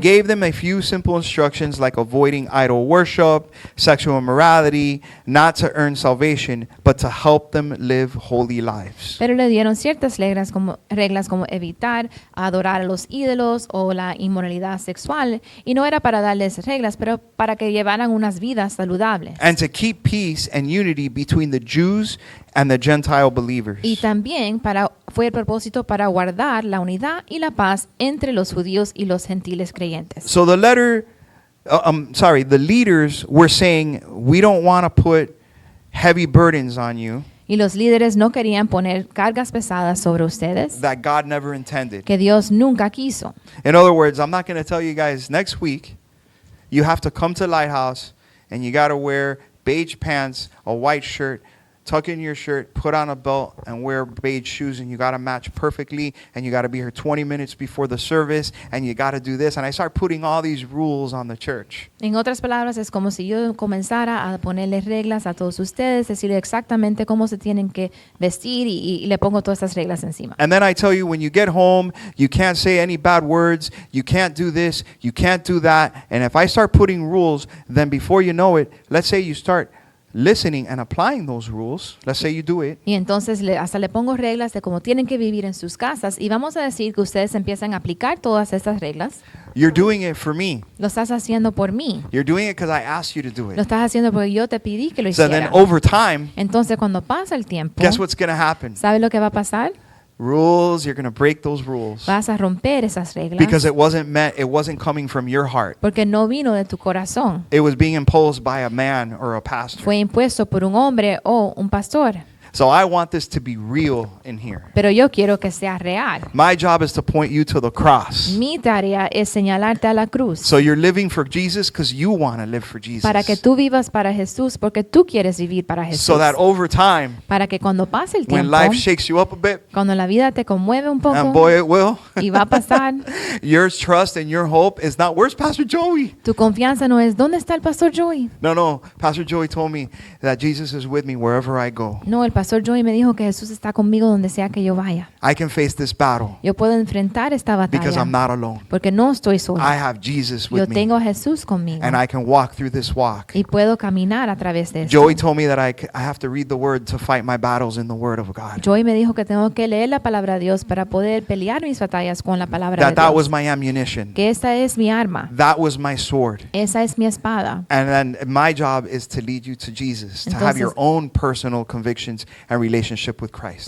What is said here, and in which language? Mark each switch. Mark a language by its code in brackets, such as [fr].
[en] gave them a few simple instructions like avoiding idol worship, sexual immorality, not to earn salvation, but to help them live holy lives. [es] Pero le dieron ciertas reglas como evitar adorar a los ídolos o la inmoralidad sexual. Y no era para darles reglas, pero para que llevaran unas vidas saludables. [en] And to keep peace and unity between the Jews and the Gentile believers. [es] Y también fue el propósito para guardar la unidad y la paz entre los judíos y los gentiles creyentes. [en] So the the leaders were saying, we don't want to put heavy burdens on you [es] Y los líderes no querían poner cargas pesadas sobre ustedes [en] that God never intended. [es] que Dios nunca quiso. [en] In other words, I'm not going to tell you guys next week you have to come to Lighthouse and you got to wear beige pants, a white shirt, tuck in your shirt, put on a belt, and wear beige shoes, and you got to match perfectly, and you got to be here 20 minutes before the service, and you got to do this. And I start putting all these rules on the church. [es] En otras palabras, es como si yo comenzara a ponerles reglas a todos ustedes, decirles exactamente cómo se tienen que vestir y le pongo todas estas reglas encima. [en] And then I tell you, when you get home, you can't say any bad words, you can't do this, you can't do that. And if I start putting rules, then before you know it, let's say you start listening and applying those rules. Let's say you do it. [es] Y entonces hasta le pongo reglas de cómo tienen que vivir en sus casas y vamos a decir que ustedes empiezan a aplicar todas estas reglas. [en] You're doing it for me. [es] Lo estás haciendo por mí. [en] You're doing it because I asked you to do [es] Lo [en] it. [es] estás haciendo porque yo te pedí que lo [en] So then [es] hicieras. [en] over time, [es] Entonces cuando pasa el tiempo, [en] guess what's going to happen? [es] ¿sabes lo que va a pasar? [en] Rules, you're going to break those rules. [es] Vas a romper esas reglas [en] Because it wasn't coming from your heart. [es] porque no vino de tu corazón. [en] It was being imposed by a man or a pastor. [es] Fue impuesto por un hombre o un pastor. [en] So I want this to be real in here. [es] Pero yo quiero que sea real. [en] My job is to point you to the cross. [es] Mi tarea es señalarte a la cruz [en] So you're living for Jesus because you want to live for Jesus. [es] para que tú vivas para Jesús porque tú quieres vivir para Jesús. [en] So that over time, [es] Para que cuando pase el [en] when [es] tiempo, [en] life shakes you up a bit, [es] cuando la vida te conmueve un [en] and [es] poco [en] boy it will, [es] y va a pasar, [en] your trust and your hope is not, where's Pastor Joey? [es] tu confianza no es ¿dónde está el pastor Joey? [en] No, Pastor Joey told me that Jesus is with me wherever I go. [es] No, el pastor Joey me dijo que Jesús está conmigo donde sea que yo vaya. [en] I can face this battle [es] Yo puedo enfrentar esta [en] because [es] batalla [en] I'm not alone. [es] porque no estoy solo. [en] I have Jesus [es] Yo [en] with me, [es] tengo a Jesús conmigo [en] and I can walk through this walk. [es] y puedo caminar a través de esto. [en] Joey told me that I have to read the Word to fight my battles in the Word of God. [es] Joey me dijo que tengo que leer la palabra de Dios para poder pelear mis batallas con la palabra de [en] That was [es] Dios. [en] my ammunition. [es] Que esta es mi arma. [en] That was my sword. [es] Esa es mi espada. [en] And then my job is to lead you to Jesus, to have your [es] Entonces- [en] own personal convictions and relationship with Christ.